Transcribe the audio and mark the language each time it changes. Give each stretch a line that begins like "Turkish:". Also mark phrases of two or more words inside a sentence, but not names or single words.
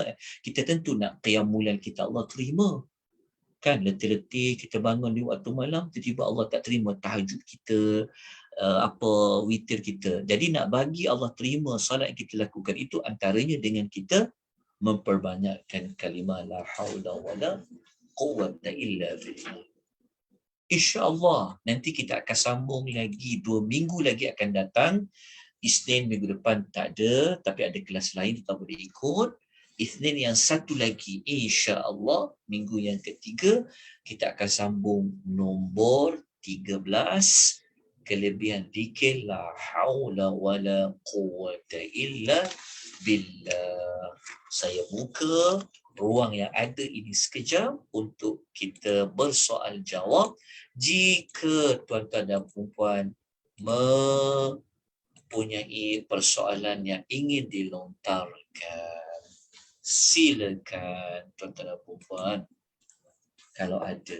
Malay: Kita tentu nak
Arabic: قيام الليل
Malay: kita Allah terima. Kan, letih-letih kita bangun di waktu malam, tiba-tiba Allah tak terima tahajud kita, witir kita. Jadi nak bagi Allah terima solat yang kita lakukan itu antaranya dengan kita memperbanyakkan kalimah
Arabic: لا حول ولا قوة إلا بالله.
Malay: InsyaAllah nanti kita akan sambung lagi 2 minggu lagi akan datang. Isnin minggu depan tak ada, tapi ada kelas lain kita boleh ikut. Isnin yang satu lagi, insya-Allah minggu yang ketiga kita akan sambung nombor 13, kelebihan zikir
Arabic: لا حول ولا قوة إلا بالله.
Malay: Saya buka ruang yang ada ini sekejap untuk kita bersoal jawab. Jika tuan-tuan dan puan-puan mempunyai persoalan yang ingin dilontarkan, silakan tuan-tuan dan puan-puan kalau ada.